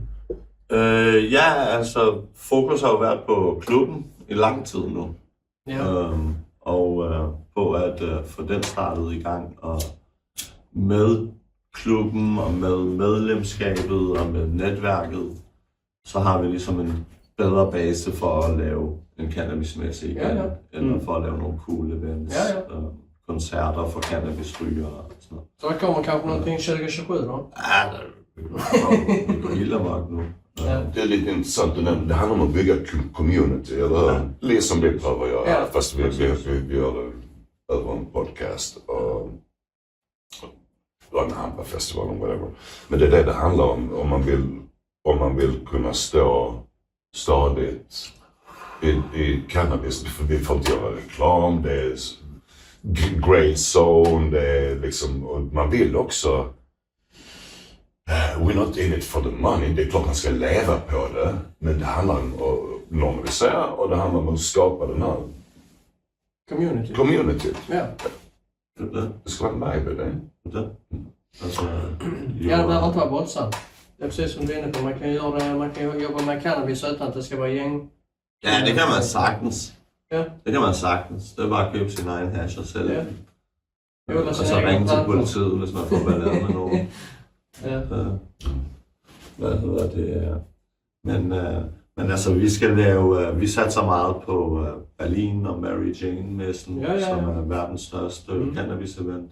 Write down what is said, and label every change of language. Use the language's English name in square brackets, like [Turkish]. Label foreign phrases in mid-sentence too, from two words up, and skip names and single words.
[Danish] Ja, altså fokus har jo været på klubben i lang tid nu. Ja. Og på at få den startet i gang. Og med klubben og med medlemskabet og med netværket, så har vi ligesom en bedre base for at lave en cannabismesse igen. Ja. Eller for at lave nogle cool events. Ja. Koncerter for cannabisrygere og sådan noget. [Swedish] Så det kommer kanske någonting 2027 då? [Danish] Ja, det går helt amok nu. Ja. [Swedish] Det är lite intressant att nämna. Det handlar om att bygga community, eller hur? Lite som vi prövar göra, Ja, fast vi gör det över en podcast och en Hampafestival och whatever. Men det är det handlar om om man vill kunna stå stadigt i cannabis. För vi får inte göra reklam, det är [English] grey zone, [Swedish] det är liksom, och man vill också... [English] We're not in it for the money. [Swedish] Det är klart man ska leva på det. Men det handlar om att normalisera och det handlar om att skapa den här community. Ja. Det ska vara en vibe i det. [Danish] Altså, [Swedish] Ja, det behöver inte vara våldsamt. Det är precis som du är inne på. Man kan göra det, man kan jobba med cannabis utan att det ska vara gäng. [Danish] ja, det kan man sagtens. Ja. Det kan man sagtens. Det er bare at købe sin egen hash og sælge Ja. den. Og så ringe til politiet, hvis man får ballade med nogen. Ja. Hvad hedder det? Men Men altså, vi satser meget på Berlin og Mary Jane-messen, som er verdens største cannabis-event.